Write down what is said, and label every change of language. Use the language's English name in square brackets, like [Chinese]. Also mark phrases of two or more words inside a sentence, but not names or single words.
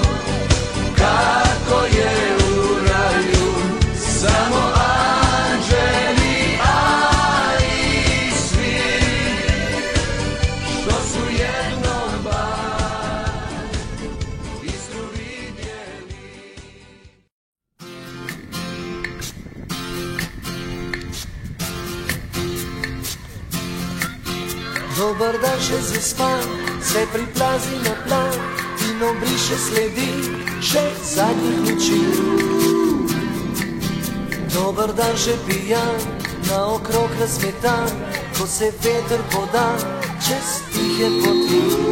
[Croatian] kako je u raju, samo anđeli, a i svi, što su jednom bar istru vidjeli. Dobar dan [Slovenian] še zaspan, se priplazi na plan in obriše sledi še zadnjih luči. [Croatian] Dobar dan [Slovenian] že pijan, naokrog razmetan, ko se veter poda čez tihe poti.